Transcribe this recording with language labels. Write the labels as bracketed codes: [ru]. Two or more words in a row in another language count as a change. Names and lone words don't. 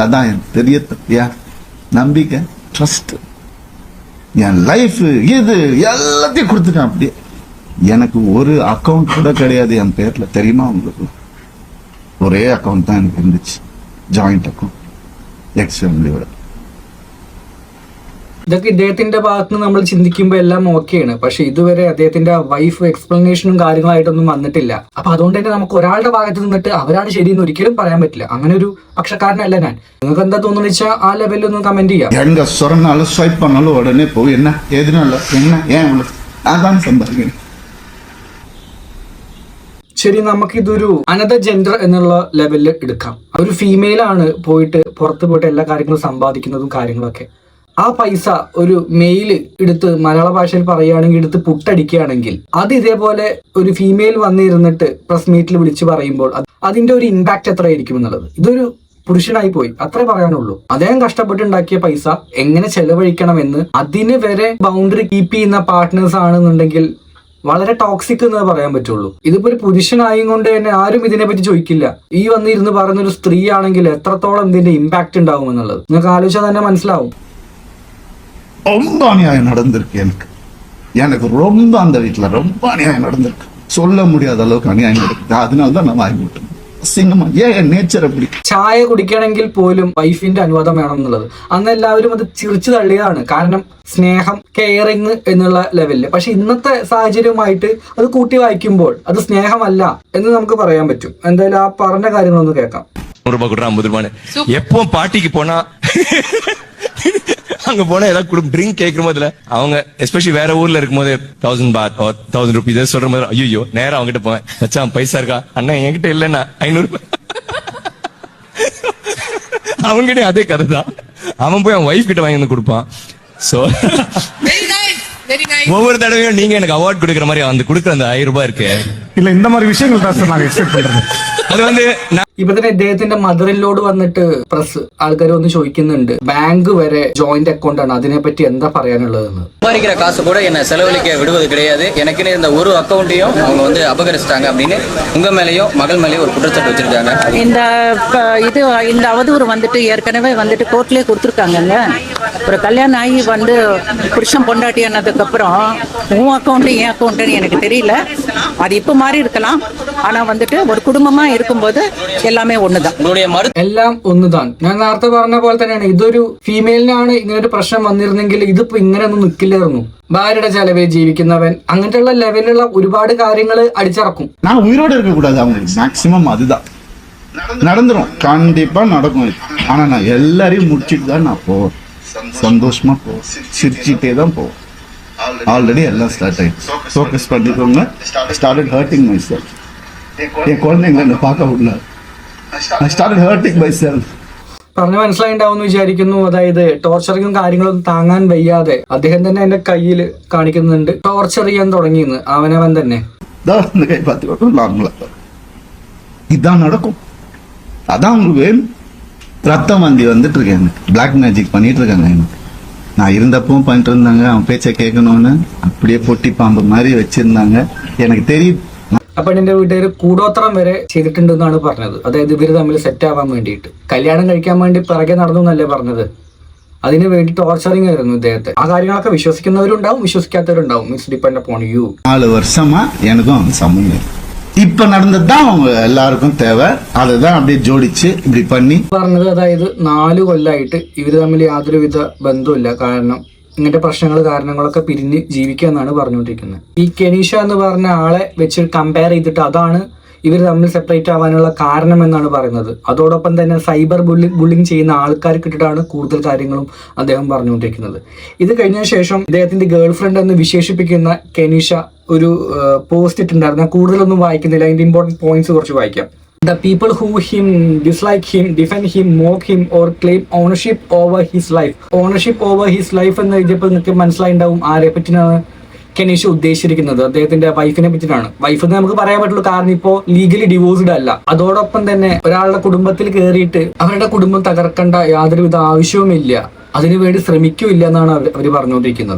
[ta] அதான் என் பெரிய தப்பியா நம்பிக்கை, ட்ரஸ்ட், என் லைஃப் இது எல்லாத்தையும் கொடுத்துட்டேன். அப்படியே எனக்கு ஒரு அக்கௌண்ட் கூட கிடையாது என் பேர்ல, தெரியுமா உங்களுக்கு? ஒரே அக்கௌண்ட் தான் எனக்கு இருந்துச்சு, [en] joint account, [ta] எக்ஸ் ஃபேமிலியோட. [ml] ഇതൊക്കെ ഇദ്ദേഹത്തിന്റെ ഭാഗത്ത് നിന്ന് നമ്മൾ ചിന്തിക്കുമ്പോൾ എല്ലാം ഓക്കെയാണ്. പക്ഷെ ഇതുവരെ അദ്ദേഹത്തിന്റെ വൈഫ് എക്സ്പ്ലനേഷനും കാര്യങ്ങളായിട്ടൊന്നും വന്നിട്ടില്ല. അപ്പൊ അതുകൊണ്ട് തന്നെ നമുക്ക് ഒരാളുടെ ഭാഗത്ത് നിന്നിട്ട് അവരാണ് ശരിയെന്ന് ഒരിക്കലും പറയാൻ പറ്റില്ല. അങ്ങനെ ഒരു പക്ഷക്കാരനല്ല ഞാൻ. നിങ്ങൾക്ക് എന്താ തോന്നുന്നു വെച്ചാൽ ആ ലെവലിൽ ഒന്ന് കമന്റ് ചെയ്യാം. [ta] எங்க சொன்னாலும் ஸ்வைப் பண்ணாலும் உடனே போய் என்ன எதுனால என்ன ஏன் அதான் சம்பாதிக்கணும். [ml] ശരി, നമുക്കിതൊരു [en] another gender [ml] എന്നുള്ള ലെവലിൽ എടുക്കാം. ഒരു ഫീമെയിൽ ആണ് പോയിട്ട് പുറത്ത് പോയിട്ട് എല്ലാ കാര്യങ്ങളും സമ്പാദിക്കുന്നതും കാര്യങ്ങളൊക്കെ. ആ പൈസ ഒരു മെയിൽ എടുത്ത് മലയാള ഭാഷയിൽ പറയുകയാണെങ്കിൽ എടുത്ത് പുട്ടടിക്കുകയാണെങ്കിൽ അത് ഇതേപോലെ ഒരു ഫീമെയിൽ വന്നിരുന്നിട്ട് പ്രസ് മീറ്റിൽ വിളിച്ച് പറയുമ്പോൾ അതിന്റെ ഒരു ഇമ്പാക്ട് എത്രയായിരിക്കും എന്നുള്ളത്. ഇതൊരു പുരുഷനായി പോയി, അത്രേ പറയാനുള്ളൂ. അദ്ദേഹം കഷ്ടപ്പെട്ടുണ്ടാക്കിയ പൈസ എങ്ങനെ ചെലവഴിക്കണമെന്ന് അതിന് വരെ [en] boundary keep [ml] ചെയ്യുന്ന പാർട്ട്നേഴ്സ് ആണെന്നുണ്ടെങ്കിൽ വളരെ ടോക്സിക് എന്ന് പറയാൻ പറ്റുള്ളൂ. ഇതിപ്പോ ഒരു പുരുഷനായും കൊണ്ട് തന്നെ ആരും ഇതിനെപ്പറ്റി ചോദിക്കില്ല. ഈ വന്നിരുന്ന് പറയുന്നൊരു സ്ത്രീ ആണെങ്കിൽ എത്രത്തോളം ഇതിന്റെ ഇമ്പാക്ട് ഉണ്ടാവും എന്നുള്ളത് നിങ്ങൾക്ക് ആലോചിച്ചാൽ തന്നെ മനസ്സിലാവും. [ta] ரொம்ப அநியாயம் நடந்திருக்கு எனக்கு ரொம்ப அந்த வீட்டுல ரொம்ப அநியாயம் நடந்திருக்கு. சொல்ல முடியாத அளவுக்கு அநியாயம் நடக்குது. அதனால தான் நான் வாங்கி விட்டேன். சிங்கமா ஏன் நேச்சர் அப்படி. [ml] ചായ കുടിക്കണമെങ്കിൽ പോലും വൈഫിന്റെ അനുവാദം വേണം എന്നുള്ളത് അന്ന് എല്ലാവരും അത് ചിരിച്ചു തള്ളിയതാണ്. കാരണം സ്നേഹം, കെയറിങ് എന്നുള്ള ലെവലില്. പക്ഷെ ഇന്നത്തെ സാഹചര്യവുമായിട്ട് അത് കൂട്ടി വായിക്കുമ്പോൾ അത് സ്നേഹമല്ല എന്ന് നമുക്ക് പറയാൻ പറ്റും. എന്തായാലും ആ പറഞ്ഞ കാര്യങ്ങളൊന്ന് കേൾക്കാം. [ta] 100 ரூபாய் கொடுறா 50 ரூபான்னு எப்போ பாட்டிக்கு போனா அங்க போனா ஏதாவது ட்ரிங்க் கேட்கும் போதுல அவங்க எஸ்பெஷலி வேற ஊர்ல இருக்கும் போது 1000 பாத் 1000 ருபீஸ் சொல்ற மாதிரி ஐயோ நேரம் அவங்க கிட்ட போவேன். மச்சான் பைசா இருக்கா? அண்ணா என்கிட்ட இல்லன்னா 500 அவங்ககிட்ட அதே கதை தான். அவன் போய் அவன் ஒய்ஃப் கிட்ட வாங்கி வந்து கொடுப்பான். சோ ஒவ்வொரு தடவையும் நீங்க எனக்கு அவார்ட் கொடுக்குற மாதிரி வந்து கொடுக்குற அந்த 1000 ரூபாய் இருக்கு இல்ல இந்த மாதிரி விஷயங்கள் தான் சார் நாங்க எக்ஸ்பெக்ட் பண்றது. அது வந்து [ml] ഇപ്പൊ തന്നെ ഇദ്ദേഹത്തിന്റെ മദറിലോട് വന്നിട്ട് പ്രസ് ആൾക്കാർ വന്ന് ചോദിക്കുന്നുണ്ട്, ബാങ്ക് വരെ [en] joint account [ml] ആണ്, അതിനെപ്പറ്റി എന്താ പറയാനുള്ളതെന്ന്. [ta] சம்பாதிக்கிற காசு கூட என்ன செலவழிக்க விடுவது கிடையாது. எனக்குன்னு இந்த ஒரு அக்கௌண்ட்டையும் அவங்க வந்து அபகரிச்சிட்டாங்க அப்படின்னு உங்க மேலேயும் மகள் மேலேயும் ஒரு குற்றச்சாட்டு வச்சிருக்காங்க. இந்த அவதூறு வந்துட்டு ஏற்கனவே வந்துட்டு கோர்ட்லயே கொடுத்துருக்காங்கங்க. ஒரு கல்யாணம் ஆகி வந்து புருஷன் பொண்டாட்டி ஆனதுக்கு அப்புறம் உன் அக்கௌண்ட் என் அக்கௌண்ட்னு எனக்கு தெரியல. அது இப்ப மாறி இருக்கலாம். ஆனா வந்துட்டு ஒரு குடும்பமா இருக்கும்போது எல்லாமே ஒன்னுதா. [ml] എല്ലാം ഒന്നുതാൻ. ഞാൻ നേരത്തെ പറഞ്ഞ പോലെ തന്നെയാണ്, ഇതൊരു ഫീമെയിലിനാണ് ഇങ്ങനെ ഒരു പ്രശ്നം വന്നിരുന്നെങ്കിൽ ഇതിപ്പോ ഇങ്ങനെ ഒന്നും നിൽക്കില്ലായിരുന്നു. ഭാര്യയുടെ ചെലവിൽ ജീവിക്കുന്നവൻ, അങ്ങനത്തെയുള്ള ലെവലിലുള്ള ഒരുപാട് കാര്യങ്ങൾ അടിച്ചിറക്കും. [ta] நான் உயிரோட இருக்க கூடாது அவங்களுக்கு மேக்சிமம் அதுதான் நடந்துரும். கண்டிப்பா நடக்கும். ஆனா நான் எல்லாரையும் முடிச்சிட்டு தான் நான் போவேன். சந்தோஷமா போவேன், சிரிச்சுட்டே தான் போவேன். ஆல்ரெடி எல்லாம் ஸ்டார்ட் ஆயிடுச்சு. ஃபோக்கஸ் பண்ணிக்கோங்க. [en] started hurting my self. [ta] என் குழந்தைங்களை என்ன பார்க்க விடல. [en] I started hurting myself. [ml] പറഞ്ഞ് മനസ്സിലായിണ്ടാവും വിചാരിക്കുന്നു. അതായത് ടോർച്ചറിങ്ങും കാര്യങ്ങളൊന്നും താങ്ങാൻ വയ്യാതെ അദ്ദേഹം തന്നെ എന്റെ കയ്യിൽ കാണിക്കുന്നുണ്ട് ടോർച്ചർ ചെയ്യാൻ തുടങ്ങിയെന്ന്. അവനവൻ തന്നെ [ta] இந்த கை பார்த்துக்கோட்டும் நார்மலா இதான் நடக்கும். அதான் உங்களுக்கு வேணும். ரத்தம் வந்தி வந்துட்டு இருக்கேன். எனக்கு [en] black magic [ta] பண்ணிட்டு இருக்காங்க. எனக்கு நான் இருந்தப்பவும் பண்ணிட்டு இருந்தாங்க. அவன் பேச்சை கேட்கணும்னு அப்படியே பொட்டி பாம்பு மாதிரி வச்சிருந்தாங்க. எனக்கு தெரியும். [ml] ആ പെണ്ണിന്റെ വീട്ടുകാർ കൂടോത്രം വരെ ചെയ്തിട്ടുണ്ടെന്നാണ് പറഞ്ഞത്. അതായത് ഇവര് തമ്മിൽ സെറ്റ് ആവാൻ വേണ്ടിയിട്ട്, കല്യാണം കഴിക്കാൻ വേണ്ടി പിറകെ നടന്നു എന്നല്ലേ പറഞ്ഞത്. അതിന് വേണ്ടി ടോർച്ചറിങ് ആയിരുന്നു ഇദ്ദേഹത്തെ. ആ കാര്യങ്ങളൊക്കെ വിശ്വസിക്കുന്നവരുണ്ടാവും, വിശ്വസിക്കാത്തവരുണ്ടാവും. [en] It's depend upon you. [ta] 4 வருஷமா எனக்கும் அவன் சம்மந்தம். இப்ப நடந்ததுதான் அவங்க எல்லாருக்கும் தேவை. அதுதான் அப்படியே ஜோடிச்சு இப்படி பண்ணி [ml] പറഞ്ഞത്. അതായത് 4 കൊല്ലമായിട്ട് ഇവര് തമ്മിൽ യാതൊരുവിധ ബന്ധമില്ല. കാരണം ഇങ്ങനത്തെ പ്രശ്നങ്ങൾ കാരണങ്ങളൊക്കെ പിരിഞ്ഞ് ജീവിക്കുക എന്നാണ് പറഞ്ഞുകൊണ്ടിരിക്കുന്നത്. ഈ കെനീഷ എന്ന് പറഞ്ഞ ആളെ വെച്ച് കമ്പയർ ചെയ്തിട്ട് അതാണ് ഇവർ തമ്മിൽ സെപ്പറേറ്റ് ആവാനുള്ള കാരണം എന്നാണ് പറയുന്നത്. അതോടൊപ്പം തന്നെ [en] cyber bullying [ml] ചെയ്യുന്ന ആൾക്കാർക്ക് കിട്ടിയിട്ടാണ് കൂടുതൽ കാര്യങ്ങളും അദ്ദേഹം പറഞ്ഞുകൊണ്ടിരിക്കുന്നത്. ഇത് കഴിഞ്ഞ ശേഷം ഇദ്ദേഹത്തിന്റെ [en] girl friend [ml] എന്ന് വിശേഷിപ്പിക്കുന്ന കെനീഷ ഒരു പോസ്റ്റ് ഇട്ടുണ്ടായിരുന്നു. കൂടുതലൊന്നും വായിക്കുന്നില്ല, അതിന്റെ [en] important points [ml] കുറച്ച് വായിക്കാം. [en] The people who dislike him, defend him, mock him or claim ownership over his life. Ownership over his life [ml] എന്ന് എഴുതിയപ്പോൾ നിങ്ങൾക്ക് മനസ്സിലായിണ്ടാവും ആരെ പറ്റിയാണ് കെനീഷ ഉദ്ദേശിച്ചിരിക്കുന്നത്. അദ്ദേഹത്തിന്റെ വൈഫിനെ പറ്റിയിട്ടാണ്. വൈഫ് എന്ന് നമുക്ക് പറയാൻ പറ്റുള്ളൂ, കാരണം ഇപ്പോ [en] legally divorced [ml] അല്ല. അതോടൊപ്പം തന്നെ ഒരാളുടെ കുടുംബത്തിൽ കയറിയിട്ട് അവരുടെ കുടുംബം തകർക്കേണ്ട യാതൊരുവിധ ആവശ്യവുമില്ല, അതിനുവേണ്ടി ശ്രമിക്കൂല്ല എന്നാണ് അവർ പറഞ്ഞുകൊണ്ടിരിക്കുന്നത്.